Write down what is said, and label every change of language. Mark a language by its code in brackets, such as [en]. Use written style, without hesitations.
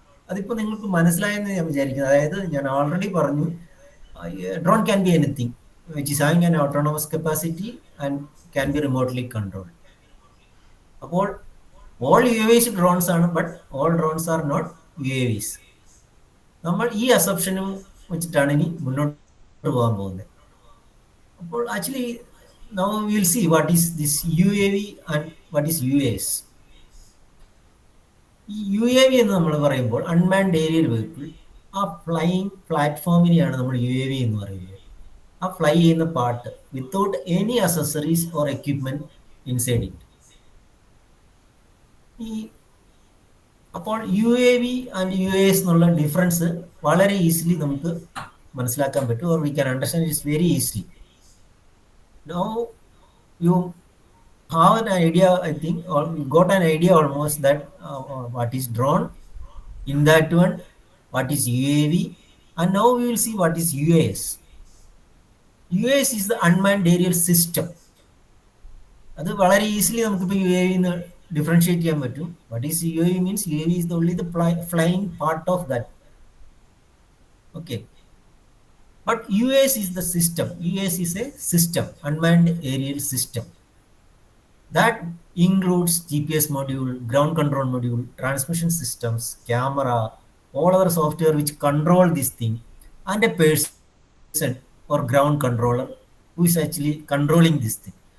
[ml] അതിപ്പോൾ നിങ്ങൾക്ക് മനസ്സിലായെന്ന് ഞാൻ വിചാരിക്കുന്നത്. അതായത് ഞാൻ ഓൾറെഡി പറഞ്ഞു, [en] Drone can be anything which is having an autonomous capacity and can be remotely controlled. അപ്പോൾ all UAVs drones ആണ്, but all drones are not UAVs. [ml] നമ്മൾ ഈ അസംപ്ഷനും വെച്ചിട്ടാണ് ഇനി മുന്നോട്ട് പോകാൻ പോകുന്നത്. [en] അപ്പോൾ actually now we will see what is this UAV and what is UAS. [ml] ഈ UAV എന്ന് നമ്മൾ പറയുമ്പോൾ അൺമാൻഡ് ഏരിയൽ വെഹിക്കിൾ, ആ ഫ്ലൈയിങ് പ്ലാറ്റ്ഫോമിനെയാണ് നമ്മൾ UAV എന്ന് പറയുന്നത്. [en] ആ ഫ്ലൈ ചെയ്യുന്ന part without any accessories or equipment inside it. [ml] ഈ അപ്പോൾ UAV ആൻഡ് UAS എന്നുള്ള ഡിഫറൻസ് വളരെ ഈസിലി നമുക്ക് മനസ്സിലാക്കാൻ പറ്റും, [en] Or we can understand it's very easily. Now you have an idea, I think, or you got an idea almost that what is drone, in that one what is UAV, and now we will see what is UAS. UAS is the unmanned aerial system. [ml] അത് വളരെ easily നമുക്കിപ്പോൾ UAV എന്ന് differentiate ചെയ്യാൻ പറ്റും. [en] What is UAV means UAV is the only the flying part of that. Okay. But UAS is the system. UAS is a system, unmanned aerial system. That includes GPS module, ground control module, transmission systems, camera, all other software which control this thing, and a person or ground controller who is actually controlling this thing.